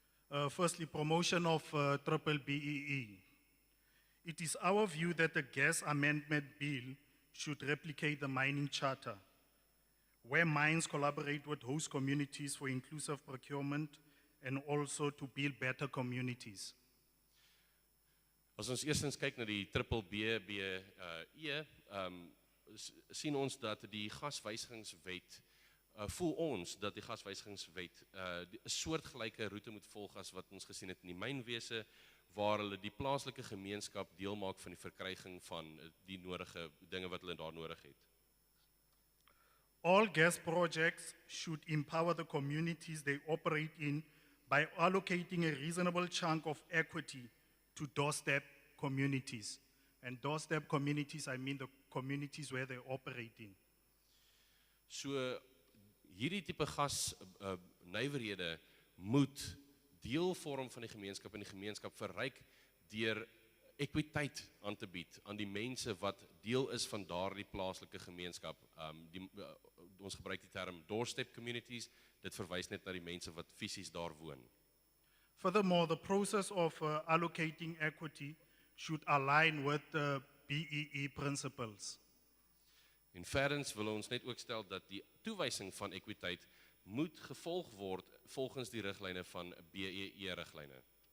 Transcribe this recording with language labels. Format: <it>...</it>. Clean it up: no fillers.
<en>Firstly, promotion of triple BEE. It is our view that the gas amendment bill should replicate the mining charter, where mines collaborate with host communities for inclusive procurement and also to build better communities.</en> <af>As ons eerstens kyk na die triple BEE, sien ons dat die gaswysigingswet voel ons dat die gaswysigingswet 'n soortgelyke roete moet volg as wat ons gesien het in die mynwese, waar hulle die plaaslike gemeenskap deel maak van die verkryging van die nodige dinge wat hulle daar nodig het.</af> <en>All gas projects should empower the communities they operate in by allocating a reasonable chunk of equity to doorstep communities. And doorstep communities, I mean the communities where they operate in.</en> <af>So hierdie tipe gas nywerhede moet deel vorm van die gemeenskap en die gemeenskap verryk deur ekwiteit aan te bied aan die mense wat deel is van daardie plaaslike gemeenskap. Ons gebruik die term doorstep communities, dit verwys net na die mense wat fisies daar woon.</af> <en>Furthermore, the process of allocating equity should align with the BEE principles.</en> <af>En verdens wil ons net ook stel dat die toewysing van ekwiteit moet gevolg word volgens die riglyne van BEE-riglyne.</af>